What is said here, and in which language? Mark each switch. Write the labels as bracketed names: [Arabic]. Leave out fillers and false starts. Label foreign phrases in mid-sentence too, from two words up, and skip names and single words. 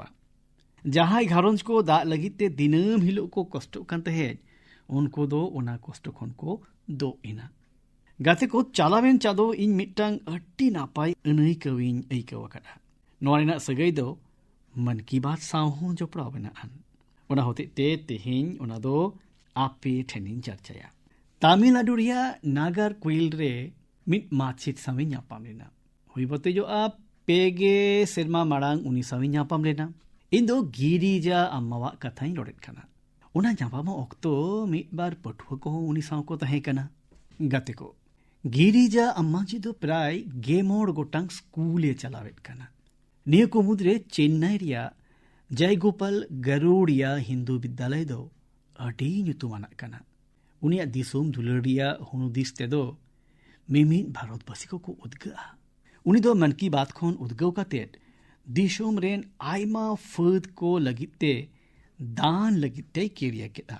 [Santali] ᱡᱟᱦᱟᱸᱭ ᱜᱷᱟᱨᱚᱸᱡᱽ ᱠᱚ ᱫᱟᱜ ᱞᱟᱹᱜᱤᱫ ᱛᱮ ᱫᱤᱱᱟᱹᱢ ᱦᱤᱞᱳᱜ ᱠᱚ ᱠᱚᱥᱴᱚᱜ ᱠᱟᱱ ᱛᱟᱦᱮᱸᱫ, ᱩᱱᱠᱩ ᱫᱚ ᱚᱱᱟ ᱠᱚᱥᱴᱚ ᱠᱷᱚᱱ ᱠᱚ ᱫᱳᱜ ᱮᱱᱟ। ᱜᱟᱛᱮ ᱠᱚ, ᱪᱟᱞᱟᱣᱮᱱ ᱪᱟᱸᱫᱳ ᱤᱧ ᱢᱤᱫᱴᱟᱝ ᱟᱹᱰᱤ ᱱᱟᱯᱟᱭ ᱟᱹᱱᱟᱹᱭᱠᱟᱹᱣᱤᱧ ᱟᱹᱭᱠᱟᱹᱣ ᱟᱠᱟᱫᱟ। ᱱᱚᱣᱟ ᱨᱮᱱᱟᱜ ᱥᱟᱹᱜᱟᱹᱭ ᱫᱚ ᱢᱚᱱ ᱠᱤ ᱵᱟᱛ ᱥᱟᱶ ᱦᱚᱸ ᱡᱚᱯᱲᱟᱣ ᱢᱮᱱᱟᱜᱼᱟᱱ। ᱚᱱᱟ ᱦᱚᱛᱮᱡ ᱛᱮ ᱛᱮᱦᱮᱧ ᱚᱱᱟ ᱫᱚ ᱟᱯᱮ ᱴᱷᱮᱱᱤᱧ ᱪᱟᱨᱪᱟᱭᱟ। তামিলনাড়ু রিয়া নাগার কুইল রে মিট মাছিত সামে ᱧᱟᱯᱟᱢ ᱞᱮᱱᱟ। ᱦᱩᱭ ᱵᱚᱛᱮᱡᱚᱜᱼᱟ 2 ᱥᱮᱨᱢᱟ ᱢᱟᱲᱟᱝ ᱩᱱᱤ ᱥᱟᱶ ᱧᱟᱯᱟᱢ ᱞᱮᱱᱟ। ᱤᱧ ᱫᱚ ᱜᱤᱨᱤᱡᱟ ᱟম্ᱢᱟᱣᱟᱜ ᱠᱟᱛᱷᱟᱧ ᱨᱚᱲᱮᱫ ᱠᱟᱱᱟ। ᱚᱱᱟ ᱧᱟᱯᱟᱢᱚᱜ ᱚᱠᱛᱚ ᱢᱤᱫᱵᱟᱨ ᱯᱟᱹᱴᱷᱩᱣᱟᱹ ᱠᱚᱦᱚᱸ ᱩᱱᱤ ᱥᱟᱶ ᱠᱚ ᱛᱟᱦᱮᱸ ᱠᱟᱱᱟ। ᱜᱟᱛᱮ ᱠᱚ, ᱜᱤᱨᱤᱡᱟ ᱟম্ᱢᱟᱡᱤ ᱫᱚ ᱯᱨᱟᱭ 10 ᱜᱚᱴᱟᱝ ᱥᱠᱩᱞᱮ ᱪᱟᱞᱟᱣᱮᱫ ᱠᱟᱱᱟ। ᱱᱤᱭᱟᱹ ᱠᱚ ᱢᱩᱫᱽᱨᱮ ᱪᱮᱱᱱᱟᱭ ᱨᱮᱭᱟᱜ জয়গোপাল গারুড়িয়া হিন্দু বিদ্যালয় ᱫᱚ ᱟᱹᱰᱤ ᱧᱩᱛᱩᱢᱟᱱᱟᱜ ᱠᱟᱱᱟ। ᱩᱱᱤᱭᱟᱜ ᱫᱤᱥᱚᱢ ᱫᱩᱞᱟᱹᱲ ᱨᱮᱭᱟᱜ ᱦᱩᱱᱩᱫᱤᱥ ᱛᱮᱫᱚ ᱢᱤᱢᱤᱫ ᱵᱷᱟᱨᱚᱛᱵᱟᱹᱥᱤ ᱠᱚᱠᱚ ᱩᱫᱽᱜᱟᱹᱜᱼᱟ। ᱩᱱᱤ ᱫᱚ ᱢᱚᱱ ᱠᱤ ᱵᱟᱛ ᱠᱷᱚᱱ ᱩᱫᱽᱜᱟᱹᱣ ᱠᱟᱛᱮᱫ ᱫᱤᱥᱚᱢ ᱨᱮᱱ ᱟᱭᱢᱟ ᱯᱷᱟᱹᱫ ᱠᱚ ᱞᱟᱹᱜᱤᱫ ᱛᱮ ᱫᱟᱱ ᱞᱟᱹᱜᱤᱫ ᱛᱮᱭ ᱠᱤᱨᱤᱭᱟ ᱠᱮᱫᱟ।